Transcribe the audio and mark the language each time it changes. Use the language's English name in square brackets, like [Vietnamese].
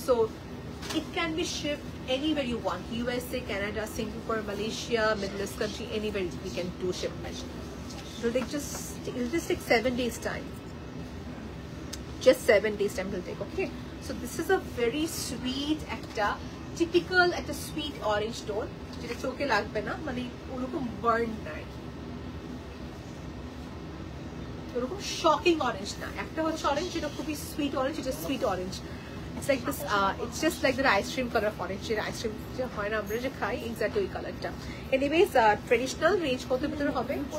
[English] So it can be shipped anywhere you want. USA, Canada, Singapore, Malaysia, Middle East country, anywhere we can do shipment. It'll just take 7 days time. Just 7 days time will take. Okay. So this is a very sweet একটা [Bangla] typical একটা sweet orange tone, যেটা চোখে লাগবে না, মানে ওরকম burn নাই, ওরকম শকিং অরেঞ্জ না। একটা হচ্ছে অরেঞ্জ যেটা খুবই সুইট অরেঞ্জ, এটা sweet orange. [English] It's like this, it's just like the ice cream color of orange. [Bangla] Ice cream যে হয় না আমরা যে খাই, এক্স্যাক্টলি ওই কালারটা। এনিওয়েজ ট্রেডিশনাল রেঞ্জ কত ভিতরে হবে?